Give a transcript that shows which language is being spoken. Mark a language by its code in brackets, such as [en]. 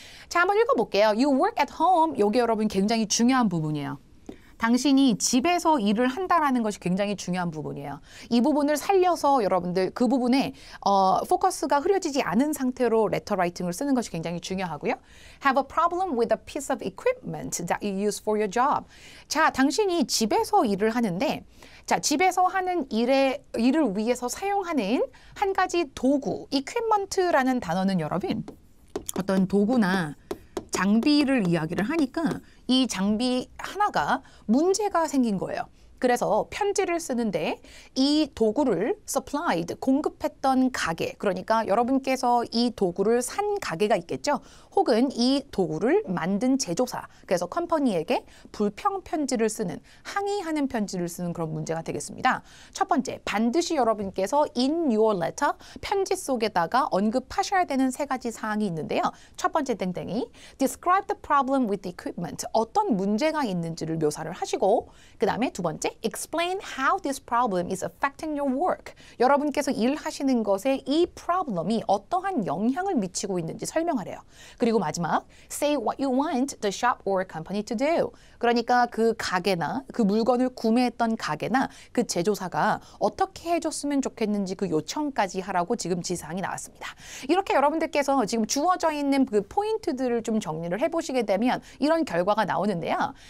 [ko] 자, 한번 읽어볼게요. [en] You work at home. [ko] 이게 여러분 굉장히 중요한 부분이에요. 당신이 집에서 일을 한다라는 것이 굉장히 중요한 부분이에요. 이 부분을 살려서 여러분들 그 부분에 포커스가 흐려지지 않은 상태로 레터 라이팅을 쓰는 것이 굉장히 중요하고요. [en] Have a problem with a piece of equipment that you use for your job. [ko] 자, 당신이 집에서 일을 하는데 자, 집에서 하는 일을 위해서 사용하는 한 가지 도구, equipment라는 단어는 여러분 어떤 도구나 장비를 이야기를 하니까 이 장비 하나가 문제가 생긴 거예요. 그래서 편지를 쓰는데 이 도구를 supplied, 공급했던 가게, 그러니까 여러분께서 이 도구를 산 가게가 있겠죠. 혹은 이 도구를 만든 제조사, 그래서 컴퍼니에게 불평 편지를 쓰는, 항의하는 편지를 쓰는 그런 문제가 되겠습니다. 첫 번째, 반드시 여러분께서 [en] in your letter, [ko] 편지 속에다가 언급하셔야 되는 세 가지 사항이 있는데요. 첫 번째 땡땡이, [en] describe the problem with the equipment, [ko] 어떤 문제가 있는지를 묘사를 하시고 그 다음에 두 번째, [en] explain how this problem is affecting your work. [ko] 여러분께서 일하시는 것에 이 problem이 어떠한 영향을 미치고 있는지 설명하래요. 그리고 마지막, [en] say what you want the shop or company to do. [ko] 그러니까 그 가게나 그 물건을 구매했던 가게나 그 제조사가 어떻게 해줬으면 좋겠는지 그 요청까지 하라고 지금 지시사항이 나왔습니다. 이렇게 여러분들께서 지금 주어져 있는 그 포인트들을 좀 정리를 해보시게 되면 이런 결과가 나오는데요.